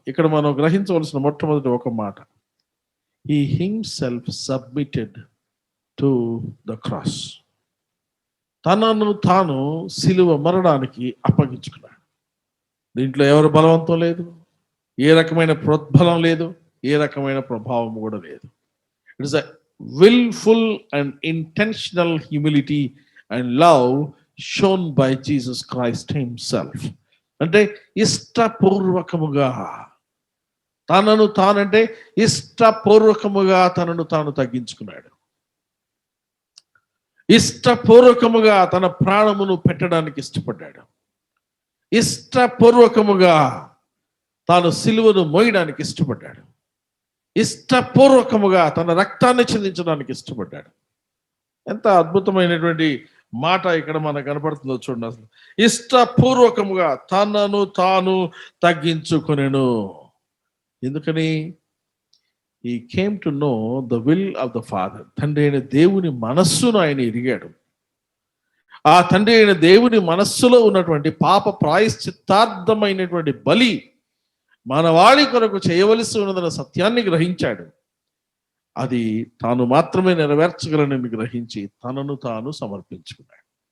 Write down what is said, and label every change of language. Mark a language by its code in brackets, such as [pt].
[te] ఇక్కడ మనం గ్రహించవలసిన మొట్టమొదటి ఒక మాట, [en] he himself submitted to the cross. [te] తనను తాను సిలువ మరణానికి అప్పగించుకున్నాడు. దీంట్లో ఎవరు బలవంతం లేదు, ఏ రకమైన ప్రోద్బలం లేదు, ఏ రకమైన ప్రభావం కూడా లేదు. [en] It is a willful and intentional humility and love shown by Jesus Christ himself. [te] అంటే ఇష్టపూర్వకముగా తనను తానంటే ఇష్టపూర్వకముగా తనను తాను తగ్గించుకున్నాడు. ఇష్టపూర్వకముగా తన ప్రాణమును పెట్టడానికి ఇష్టపడ్డాడు. ఇష్టపూర్వకముగా తాను సిలువను మోయడానికి ఇష్టపడ్డాడు. ఇష్టపూర్వకముగా తన రక్తాన్ని చెందించడానికి ఇష్టపడ్డాడు. ఎంత అద్భుతమైనటువంటి మాట ఇక్కడ మనకు కనపడుతుందో చూడండి. అసలు ఇష్టపూర్వకముగా తనను తాను తగ్గించుకొనెను. ఎందుకని? [en] he came to know the will of the Father. [te] తండ్రి అయిన దేవుని మనస్సును ఆయన ఎరిగాడు. ఆ తండ్రి అయిన దేవుని మనస్సులో ఉన్నటువంటి పాప ప్రాయశ్చిత్తార్థమైనటువంటి బలి మానవాళి కొరకు చేయవలసి ఉన్నదన్న సత్యాన్ని గ్రహించాడు. అది తాను మాత్రమే నెరవేర్చగలనని గ్రహించి తనను తాను సమర్పించుకున్నాడు.